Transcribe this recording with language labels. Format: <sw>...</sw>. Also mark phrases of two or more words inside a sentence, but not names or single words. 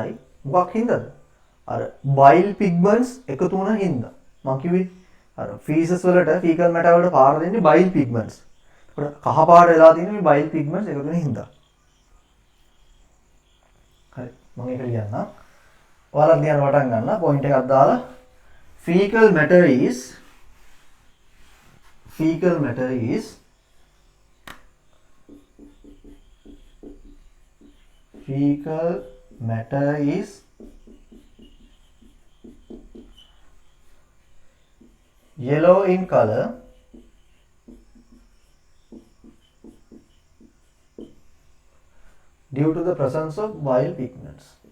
<si>පාටයි මොකක් හින්දාද අර</si> <en>bile pigments</en> <si>එකතු වුණ හින්දා මම කිව්වේ අර feces වලට</si> <en>fecal matter</en> <si>වලට පාර දෙන්නේ</si> <en>bile pigments.</en> <si>ඒකට කහ පාට වෙලා තියෙන මේ</si> <en>bile pigments</en> <si>එකතු වෙන හින්දා. හරි මම ඒක ලියන්නම්. ඔයාලා ලියන්න පටන් ගන්න පොයින්ට් එකක් දාලා</si> <en>fecal matter is fecal matter is yellow in color due to the presence of bile pigments.</en>